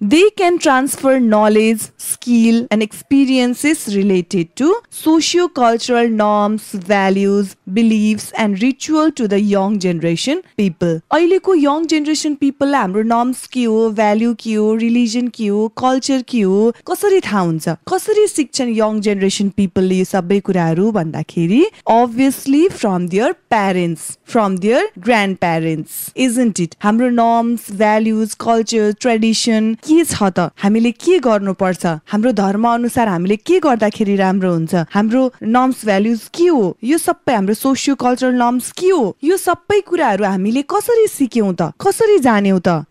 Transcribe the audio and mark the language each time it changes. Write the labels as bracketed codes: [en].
[en] They can transfer knowledge, skill and experiences related to socio-cultural norms, values, beliefs and ritual to the young generation people. [ne] अहिलेको young generation people लाई हाम्रो norms के हो, value के हो, religion के हो, culture के हो, कसरी थाहा हुन्छ? कसरी सिक्छन् young generation people ले यो सबै कुराहरू भन्दाखेरि [en] obviously from their parents, from their grandparents, isn't it? [ne] हाम्रो norms, values, culture, tradition के छ त? हामीले के गर्नुपर्छ? हाम्रो धर्म अनुसार हामीले के गर्दाखेरि राम्रो हुन्छ? हाम्रो norms, values के हो? यो सबै हाम्रो सोशियो कल्चरल norms के हो? यो सबै कुराहरू हामीले कसरी सिक्यौं त? कसरी जान्यौं त?